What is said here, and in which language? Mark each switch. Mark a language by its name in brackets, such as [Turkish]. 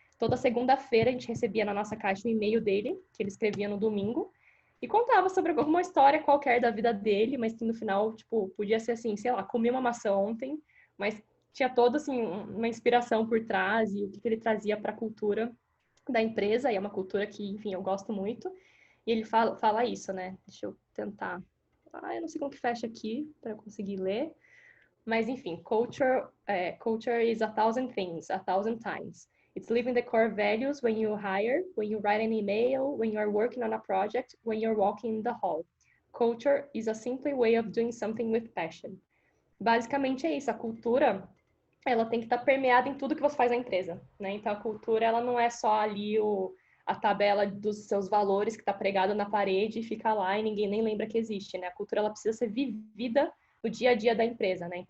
[Portuguese] toda segunda-feira a gente recebia na nossa caixa um e-mail dele, que ele escrevia no domingo, e contava sobre alguma história qualquer da vida dele, mas que no final, tipo, podia ser assim, sei lá, comi uma maçã ontem, mas tinha toda, assim, uma inspiração por trás e o que ele trazia para a cultura da empresa, e é uma cultura que, enfim, eu gosto muito. E ele fala isso, né? Deixa eu tentar. Eu não sei como que fecha aqui para eu conseguir ler. Mas, enfim, [English] culture is 1,000 things, 1,000 times. It's living the core values when you hire, when you write an email, when you're working on a project, when you're walking in the hall. Culture is a simple way of doing something with passion. [Portuguese] Basicamente é isso, a cultura, ela tem que estar permeada em tudo que você faz na empresa, né? Então a cultura, ela não é só ali a tabela dos seus valores que está pregada na parede e fica lá e ninguém nem lembra que existe, né? A cultura, ela precisa ser vivida no dia a dia da empresa, né?